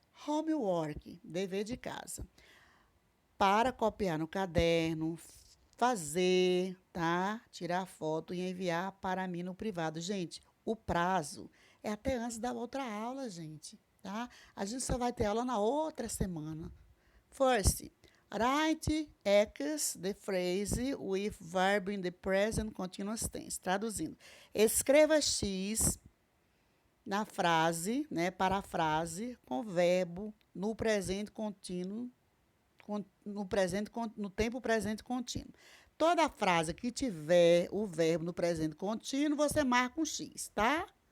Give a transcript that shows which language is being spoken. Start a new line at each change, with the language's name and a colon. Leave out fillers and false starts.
Portuguese: Homework, dever de casa. Para copiar no caderno, fazer, tá? Tirar foto e enviar para mim no privado. Gente, o prazo é até antes da outra aula, gente, tá? A gente só vai ter aula na outra semana.
English: First, write X the phrase with verb in the present continuous tense.
Portuguese: Traduzindo, escreva X na frase, né, para a frase com verbo no presente contínuo, no tempo presente contínuo. Toda frase que tiver o verbo no presente contínuo, você marca um X, tá?